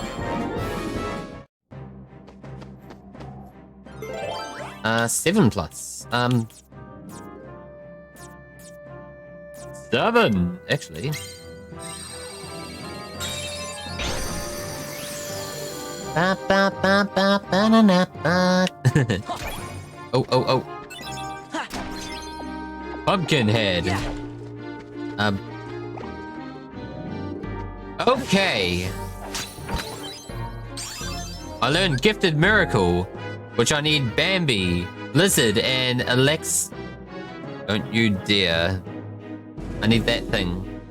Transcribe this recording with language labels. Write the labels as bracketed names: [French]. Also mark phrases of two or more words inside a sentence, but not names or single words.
[English] Seven plus. 7, actually. Ba, ba, ba, ba, ba, ba. Oh. Pumpkinhead. Okay. I learned Gifted Miracle, which I need Bambi, Lizard, and Alex. Don't you dare. I need that thing.